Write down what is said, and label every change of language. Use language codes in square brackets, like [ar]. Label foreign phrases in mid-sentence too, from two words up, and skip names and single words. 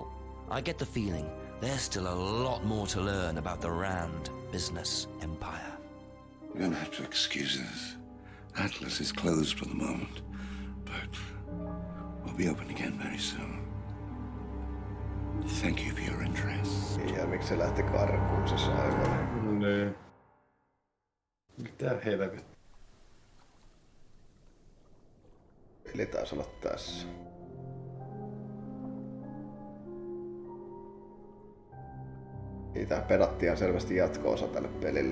[en] I get the feeling there's still a lot more to learn about the Rand business empire. You're gonna have to excuse us. Atlas is closed for the moment, but we'll be open again very soon. Thank you for your interest. [fi] Ja miksi se lähti karkuun se Simon? Niin. Mitä helvettiä? Eli taisi olla tässä. Niitä pedattiin selvästi jatko-osa tälle pelille.